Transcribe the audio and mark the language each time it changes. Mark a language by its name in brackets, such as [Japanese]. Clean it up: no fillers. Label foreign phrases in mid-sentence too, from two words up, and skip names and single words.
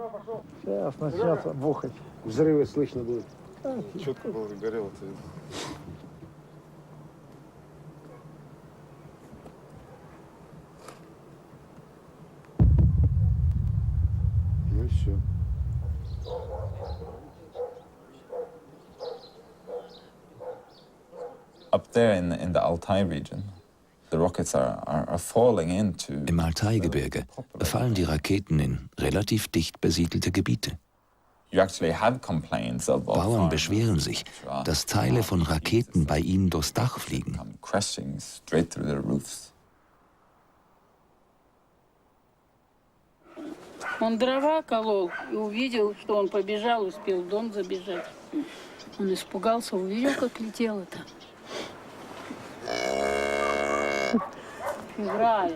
[Russian] Сейчас начнется бухать. Взрывы слышно будет. Четко было, горело-то. Ну и все. [English] Up there in the Altai region, the rockets are falling into. [German] Im Altai-Gebirge fallen die Raketen in relativ dicht besiedelte Gebiete. Bauern beschweren sich, dass Teile von Raketen bei ihnen durchs Dach fliegen. [Russian] Он дрова колол и увидел, что он побежал, успел в дом забежать. Он испугался, увидел, как летело-то. Играешь.